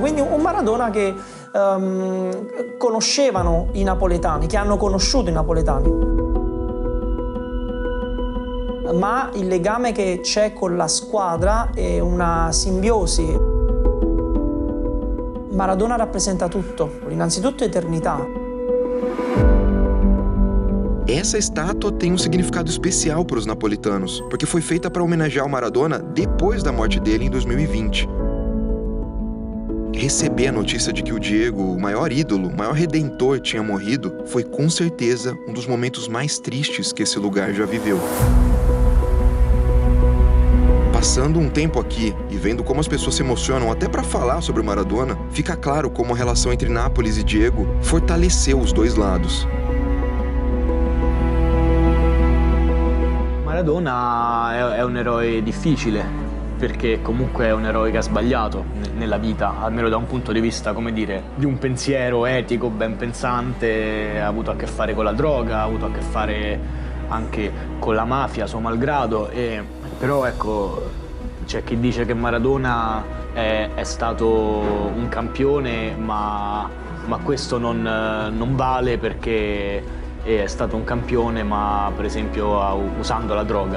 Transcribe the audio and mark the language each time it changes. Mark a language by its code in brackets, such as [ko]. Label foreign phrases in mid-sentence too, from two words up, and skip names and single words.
[it] Quindi un Maradona che conoscevano i napoletani, che hanno conosciuto i napoletani. Ma il legame che c'è con la squadra è una simbiosi. Maradona rappresenta tutto, innanzitutto eternità. [pt] Essa estátua tem significado especial para os napolitanos, porque foi feita para homenagear o Maradona depois da morte dele em 2020. Receber a notícia de que o Diego, o maior ídolo, o maior redentor, tinha morrido, foi com certeza um dos momentos mais tristes que esse lugar já viveu. Passando um tempo aqui e vendo como as pessoas se emocionam até para falar sobre o Maradona, fica claro como a relação entre Nápoles e Diego fortaleceu os dois lados. [it] Maradona è un eroe difficile, perché comunque è un eroe che ha sbagliato nella vita, almeno da un punto di vista, come dire, di un pensiero etico, ben pensante, ha avuto a che fare con la droga, ha avuto a che fare anche con la mafia, suo malgrado, però ecco, c'è chi dice che Maradona è stato un campione, ma questo non vale perché è stato un campione, ma per esempio usando la droga.